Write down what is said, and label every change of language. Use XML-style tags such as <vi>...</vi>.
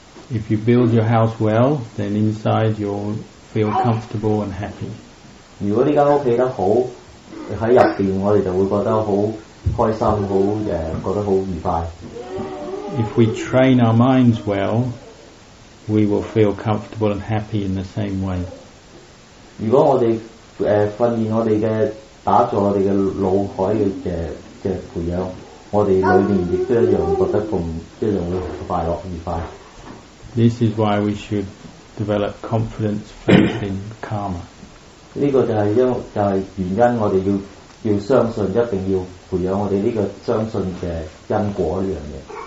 <en>If you build your house well, then inside you'll feel comfortable and happy.</en> <yue>如果呢間屋起得好，喺入邊我哋就會覺得好開心，覺得好愉快。</yue> <en>If we train our minds well, we will feel comfortable and happy in the same way.</en> <yue>如果我哋訓練我哋嘅打造我哋嘅腦海嘅培養，我哋裏面亦都一樣覺得一樣會快樂愉快。</yue> <en>This is why we should develop confidence, faith in karma.</en> <yue>呢個就係原因，我哋要相信，一定要培養我哋呢個相信嘅因果呢樣嘢。</yue>